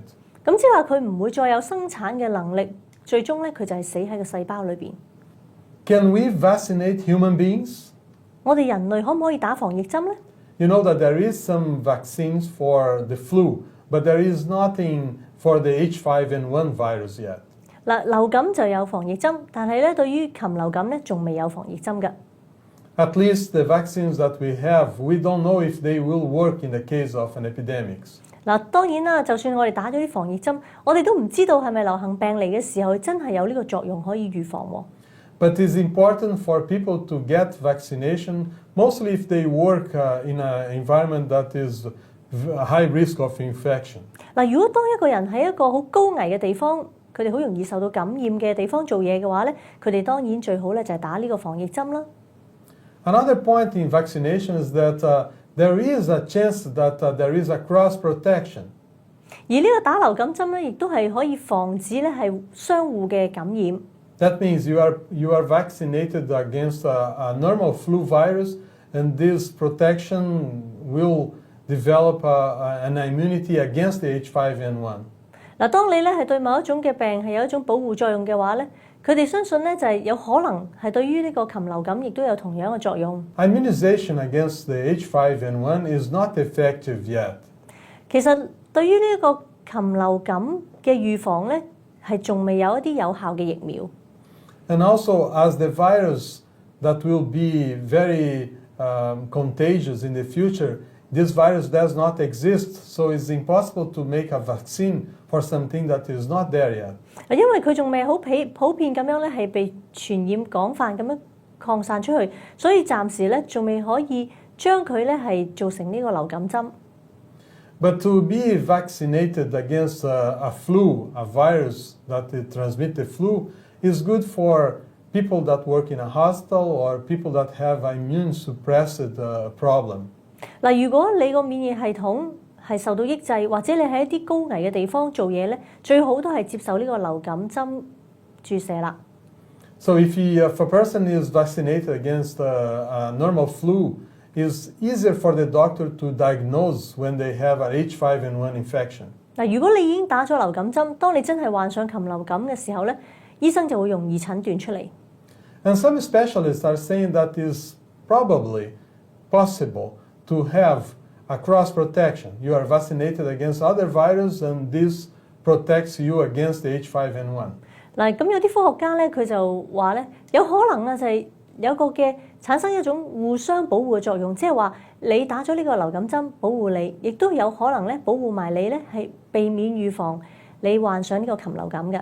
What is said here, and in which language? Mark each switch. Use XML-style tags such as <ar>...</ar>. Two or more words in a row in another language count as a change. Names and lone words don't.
<yue>咁即係話佢唔會再有生產嘅能力，最終咧佢就係死喺個細胞裏邊。</yue> <en>Can we vaccinate human beings?</en> <yue>我哋人類可唔可以打防疫針咧？</yue> <en>You know that there is some vaccines for the flu, but there is nothing for the H5N1 virus yet.</en> <yue>嗱，流感就有防疫針，但係咧對於禽流感咧仲未有防疫針㗎。</yue> <en>At least the vaccines that we have, we don't know if they will work in the case of an epidemic.</en> <yue>嗱，當然啦，就算我哋打咗啲防疫針，我哋都唔知道係咪流行病嚟嘅時候真係有呢個作用可以預防喎。</yue> <en>But it's important for people to get vaccination, mostly if they work in an environment that is high risk of infection.</en> <yue>嗱，如果當一個人喺一個好高危嘅地方，佢哋好容易受到感染嘅地方做嘢嘅話咧，佢哋當然最好咧就係打呢個防疫針啦。</yue> <en>Another point in vaccination is that there is a chance that there is a cross protection.</en> <yue>而呢個打流感針咧，亦都係可以防止咧係相互嘅感染。</yue> <en>That means you are vaccinated against a normal flu virus, and this protection will develop an immunity against the H5N1.</en> <yue>嗱，當你咧係對某一種嘅病係有一種保護作用嘅話咧，佢哋相信咧就係有可能係對於呢個禽流感亦都有同樣嘅作用。</yue> <en>Immunization against the H5N1 is not effective yet.</en> <yue>其實對於呢個禽流感嘅預防咧，係仲未有一啲有效嘅疫苗。</yue> <en>And also, as the virus that will be very contagious in the future, this virus does not exist, so it's impossible to make a vaccine for something that is not there yet.</en> <yue>因為佢仲未好普遍咁樣咧，係被傳染廣泛咁樣擴散出去，所以暫時咧仲未可以將佢咧係做成呢個流感針。</yue> <en>But to be vaccinated against a flu, a virus that transmits the flu, is good for people that work in a hospital or people that have immune suppressed problem.</en> <yue>嗱，如果你個免疫系統係受到抑制，或者你喺一啲高危嘅地方做嘢咧，最好都係接受呢個流感針注射啦。</yue> <en>So if a person is vaccinated against a normal flu, it's easier for the doctor to diagnose when they have an H5N1 infection.</en> <yue>嗱，如果你已經打咗流感針，當你真係患上禽流感嘅時候咧，醫生就會容易診斷出嚟。</yue> <en>And some specialists are saying that is probably possible to have a cross protection. You are vaccinated against other virus, and this protects you against the H5N1.</en> <yue>嗱，咁有啲科學家咧，佢就話咧，有可能啊，就係有個嘅產生一種互相保護嘅作用，即係話你打咗呢個流感針保護你，亦都有可能咧保護埋你咧，係避免預防你患上呢個禽流感嘅。</yue>